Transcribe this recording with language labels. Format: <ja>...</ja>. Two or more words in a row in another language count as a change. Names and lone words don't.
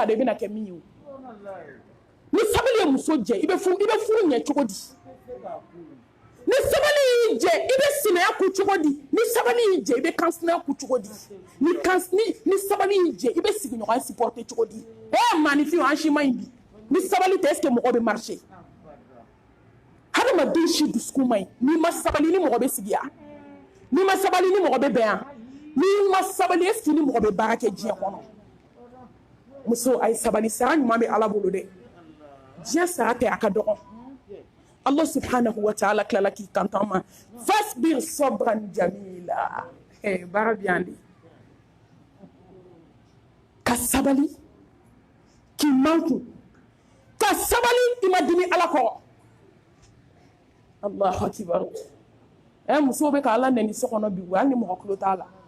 <bm>dɔn i bɛna kɛ min ye o ni sabali ye muso jɛ i bɛ furu ɲɛ cogo di ni sabali y'i jɛ i bɛ sinaya ku cogo di ni sabali y'i jɛ i bɛ kansinaya ku cogo di ni sabali y'i jɛ i bɛ sigiɲɔgɔnya supporter cogo di maanifin an si ma ɲi bi ni sabali tɛ</bm> <fr>est-ce que</fr> <bm>mɔgɔ bɛ marcher hadamaden si dusukun ma ɲi n'i ma sabali ni mɔgɔ bɛ sigi yan n'i ma sabali ni mɔgɔ bɛ bɛn yan n'i ma sabali</bm> <fr>est-ce que</fr> <bm>ni mɔgɔ bɛ baara kɛ diɲɛ kɔnɔ muso a ye sabali sara ɲuman bɛ ala bolo dɛ diɲɛ sara tɛ a ka dɔgɔ</bm> <ar>الله سبحانه وتعالى</ar> <bm>tilala k'i kanto ma</bm> <ar>فاصبر صبرا جميلا</ar> <bm>baara bɛ yan de ka sabali k'i manku ka sabali i ma dimi ala kɔrɔ</bm> <ar>الله أكبر</ar> <bm>muso bɛ ka ala nɛni so kɔnɔ bi hali ni mɔgɔ tulo t'a la</bm>